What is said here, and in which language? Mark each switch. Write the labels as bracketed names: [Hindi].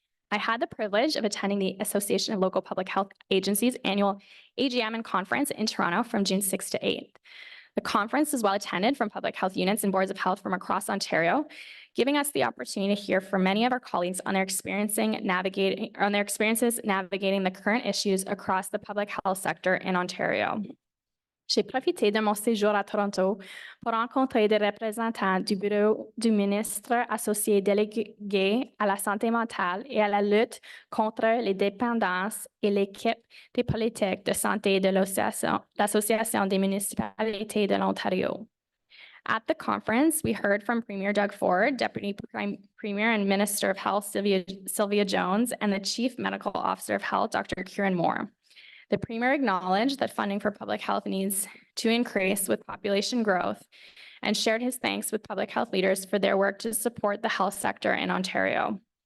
[English] I had the privilege of attending the Association of Local Public Health Agencies annual AGM and conference in Toronto from June 6th to 8th. The conference is well attended from public health units and boards of health from across Ontario, giving us the opportunity to hear from many of our colleagues on their experiences navigating the current issues across the public health sector in Ontario. [French] J'ai profité de mon séjour à Toronto pour rencontrer des représentants du bureau du ministre associé délégué à la santé mentale et à la lutte contre les dépendances et l'équipe des politiques de santé de l'Association des municipalités de l'Ontario. [English] At the conference, we heard from Premier Doug Ford, Deputy Premier and Minister of Health Sylvia Jones, and the Chief Medical Officer of Health, Dr. Kieran Moore. The Premier acknowledged that funding for public health needs to increase with population growth and shared his thanks with public health leaders for their work to support the health sector in Ontario.